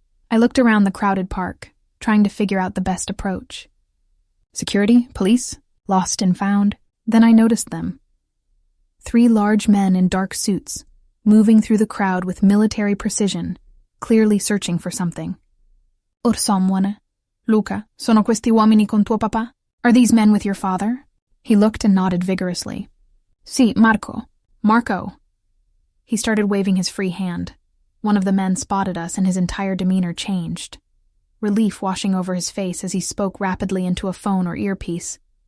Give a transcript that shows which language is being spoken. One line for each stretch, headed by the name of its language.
English: I looked around the crowded park, trying to figure out the best approach. Security? Police? Lost and found? Then I noticed them. 3 large men in dark suits, moving through the crowd with military precision, clearly searching for something. Or someone.
Italian: Luca, sono questi uomini con tuo papà?
English: Are these men with your father? He looked and nodded vigorously. Sì, Marco. Marco. He started waving his free hand. One of the men spotted us and his entire demeanor changed. Relief washing over his face as he spoke rapidly into a phone or earpiece.